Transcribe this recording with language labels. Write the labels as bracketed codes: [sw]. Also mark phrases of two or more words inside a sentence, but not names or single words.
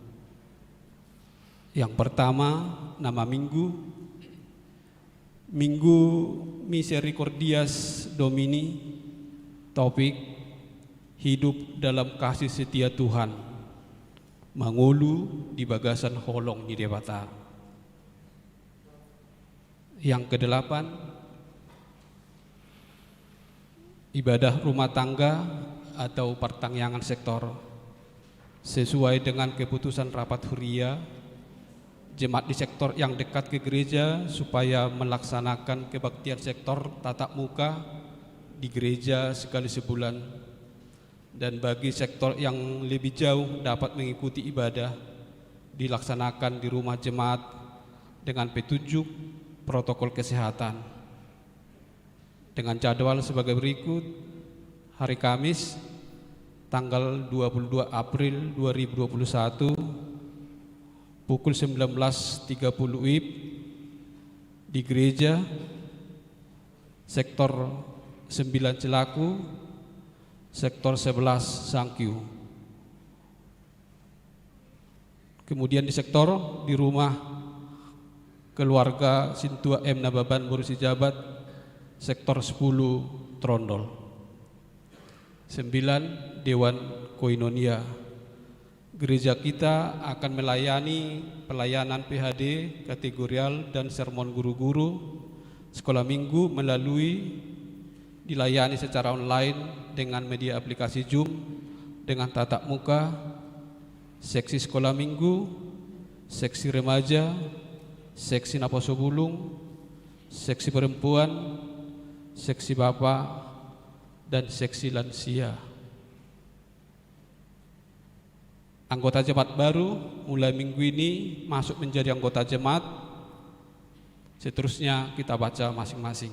[id] Yang pertama, nama Minggu Misericordias Domini, topik hidup dalam kasih setia Tuhan, [bbc] mangulu di bagasan holong di dewata. [id] Yang kedelapan, ibadah rumah tangga atau pertangyangan sektor. sesuai dengan keputusan rapat huria, jemaat di sektor yang dekat ke gereja supaya melaksanakan kebaktian sektor tatap muka di gereja sekali sebulan, dan bagi sektor yang lebih jauh dapat mengikuti ibadah dilaksanakan di rumah jemaat dengan petunjuk protokol kesehatan. Dengan jadwal sebagai berikut: hari Kamis tanggal 22 April 2021 pukul 19.30 WIB di gereja sektor 9 Celaku, sektor 11 Sangkiu. Kemudian di sektor di rumah keluarga Sintua M. Nababan Borusi Jabat, sektor 10 Trondol. 9 Dewan Koinonia. Gereja kita akan melayani pelayanan PHD, kategorial, dan sermon guru-guru sekolah minggu dilayani secara online dengan media aplikasi Zoom dengan tatap muka, seksi sekolah minggu, seksi remaja, seksi Naposo Bulung, seksi perempuan, seksi bapak, dan seksi lansia. Anggota jemaat baru mulai minggu ini masuk menjadi anggota jemaat. Seterusnya kita baca masing-masing.